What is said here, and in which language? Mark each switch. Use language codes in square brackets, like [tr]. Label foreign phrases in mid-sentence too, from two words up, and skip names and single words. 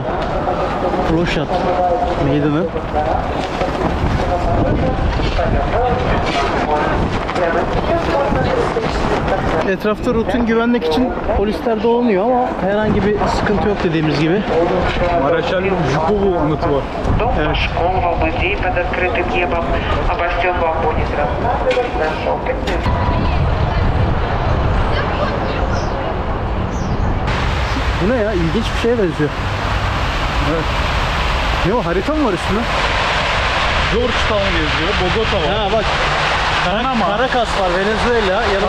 [tr] Ploşat Meydanı. Etrafta rutin güvenlik için polisler dolanıyor ama herhangi bir sıkıntı yok dediğimiz gibi. Maraşal Жукову anıtı var. Evet. [ru] Школа, музей под открытым небом, обо всем вам будет рассказывать наш опытный. [tr] Bu ne ya? İlginç bir şeye benziyor. Evet. Ne o? Harita mı var üstünde? Georgetown yazıyor. Bogota var. Ha bak. Panama. Caracas var, Venezuela, yanında